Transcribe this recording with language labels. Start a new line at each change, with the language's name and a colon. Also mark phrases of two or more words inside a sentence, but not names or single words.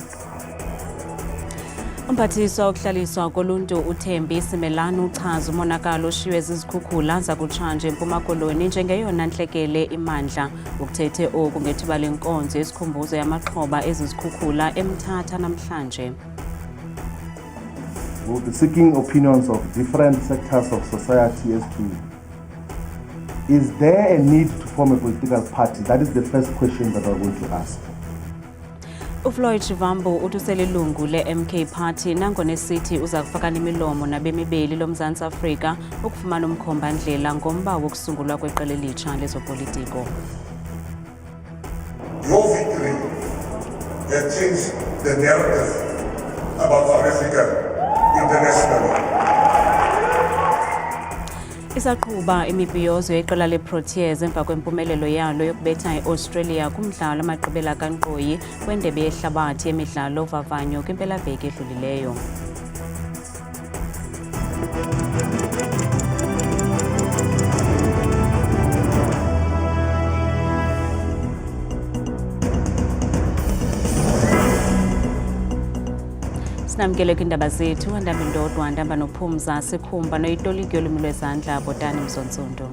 Xhosa: Umphathiswa wokuhlaliswa koluntu uThembi Simelane uchaza umonakalo oshiywe zizikhukhula zakutshanje eMpuma Koloni njengeyona ntlekele imandla. Ukuthethe oku ngethuba lenkonzo yesikhumbuzo yamaxhoba ezizikhukhula eMthatha namhlanje.
English: We'll be seeking opinions of different sectors of society as to, is there a need to form a political party? That is the first question that we're going to ask.
Xhosa: uFloyd Shivambu utuselilungu le-MK Party nangona esithi uza kufaka nemilomo nabemibeli loMzantsi Afrika ukufumana umkhomba-ndlela ngomba wokusungulwa kweqela elitsha lezopolitiko.
English: Your victory has changed the narrative about South Africa internationally.
Xhosa: Isaqhuba imibhiyozo yeqela leProteas emva kwempumelelo yalo yokubetha iAustralia kumdlalo amagqibela kankqoyi kwendebe yehlabathi yemidlalo vavanyo kwimpelaveki edlulileyo. Sinamkele kwindaba zethu andamba indodwa ndamba nophumza sikhumba noyitoliki yolwimi lwezandla Botani Mzontsundu.